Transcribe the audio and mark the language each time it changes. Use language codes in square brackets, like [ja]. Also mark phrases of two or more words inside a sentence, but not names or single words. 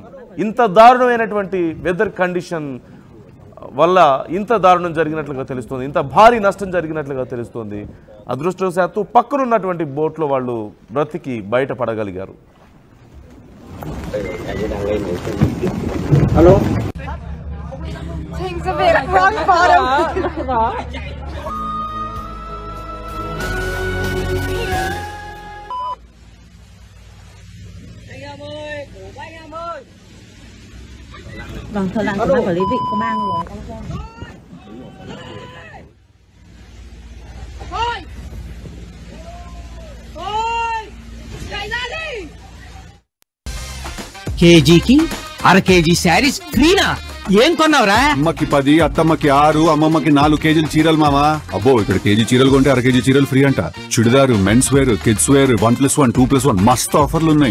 [te] ఇంత దారుణమైనటువంటి [en] weather condition [te] వల్ల ఇంత దారుణం జరిగినట్లుగా తెలుస్తుంది, ఇంత భారీ నష్టం జరిగినట్లుగా తెలుస్తుంది. అదృష్టవశాత్తు పక్కనున్నటువంటి బోట్లో వాళ్ళు బ్రతికి బయటపడగలిగారు. హలో [vi] Vâng, thời gian của ban quản lý vịnh có mang rồi. Thôi! Thôi! Chạy ra đi! [te] కేజీకి అర కేజీ శారీస్ ఫ్రీనా? ఏం కొన్నావురా? అమ్మకి 10, అత్తమ్మకి 6, అమ్మమ్మకి 4 కేజీలు చీరలు మామా. అబ్బో, ఇక్కడ కేజీ చీరలు కొంటే అర కేజీ చీరలు ఫ్రీ అంట. చుడిదారు, [en] men's wear, kids wear [te] 1+1, 2+1 మస్తు ఆఫర్లు ఉన్నాయి.